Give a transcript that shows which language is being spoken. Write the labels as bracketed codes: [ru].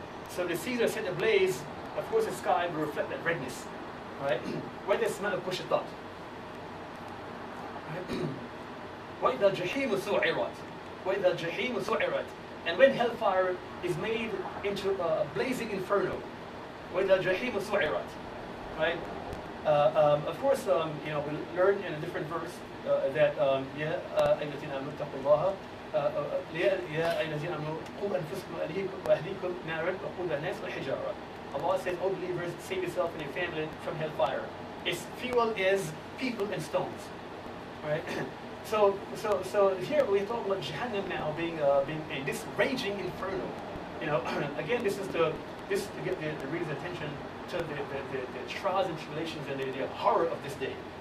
[en] So the seas are set ablaze, of course the sky will reflect that redness. Right? Where the smell of push thought. [ar] وَإِذَا الْجَحِيمُ سُعِرَتْ وَإِذَا الْجَحِيمُ سُعِرَتْ. [en] And when hellfire is made into a blazing inferno. [ar] وَإِذَا الْجَحِيمُ سُعِرَتْ. [en] Right? Of course, we learn in a different verse that [ar] يَا أَيُّهَا الَّذِينَ آمَنُوا اتَّقُوا اللَّهَ يَا أَيُّهَا الَّذِينَ آمَنُوا قُوا أَنفُسَكُمْ وَأَهْلِيكُمْ نَارًا وَقُودُهَا النَّاسُ وَالْحِجَارَةُ. [en] Allah says, "O believers, save yourself and your family from hellfire. Its fuel is people and stones." Right? So here we're talking about Jahannam now being this raging inferno. Again, this is to get the reader's attention to the trials and tribulations and the horror of this day.